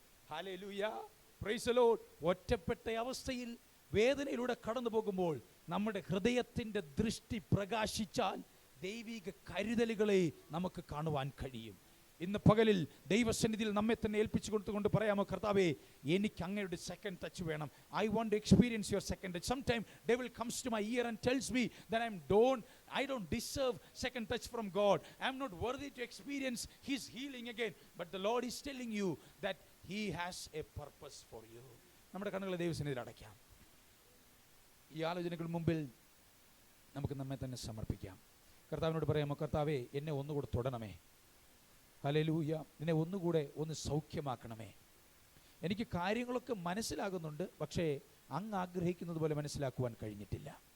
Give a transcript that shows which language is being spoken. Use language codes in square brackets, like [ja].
[ml] Hallelujah, [en] Praise the Lord. [ml] ഒറ്റപ്പെട്ട അവസ്ഥയിൽ വേദനയിലൂടെ കടന്നു പോകുമ്പോൾ നമ്മുടെ ഹൃദയത്തിന്റെ ദൃഷ്ടി പ്രകാശിച്ചാൽ ദൈവിക കരുതലുകളെ നമുക്ക് കാണുവാൻ കഴിയും. ഇന്ന് പകലിൽ ദൈവസന്നിധിയിൽ നമ്മെ തന്നെ ഏൽപ്പിച്ചു കൊടുത്തുകൊണ്ട് പറയാമോ, കർത്താവേ, എനിക്ക് അങ്ങയുടെ സെക്കൻഡ് ടച്ച് വേണം. [en] I want to experience your second touch. Sometime devil comes to my ear and tells me that I don't deserve second touch from God. I am not worthy to experience his healing again. But the Lord is telling you that he has a purpose for you. [ml] നമ്മുടെ കണ്ണുകളെ ദൈവസന്നിധിയിൽ അടയ്ക്കാം. ഈ ആലോചനകൾ മുമ്പിൽ നമുക്ക് നമ്മെ തന്നെ സമർപ്പിക്കാം. കർത്താവിനോട് പറയാമോ, കർത്താവേ, എന്നെ ഒന്നുകൂടെ തൊടണമേ. ഹല്ലേലൂയ. എന്നെ ഒന്നുകൂടെ ഒന്ന് സൗഖ്യമാക്കണമേ. എനിക്ക് കാര്യങ്ങളൊക്കെ മനസ്സിലാകുന്നുണ്ട്, പക്ഷേ അങ്ങ് ആഗ്രഹിക്കുന്നത് പോലെ മനസ്സിലാക്കുവാൻ കഴിഞ്ഞിട്ടില്ല.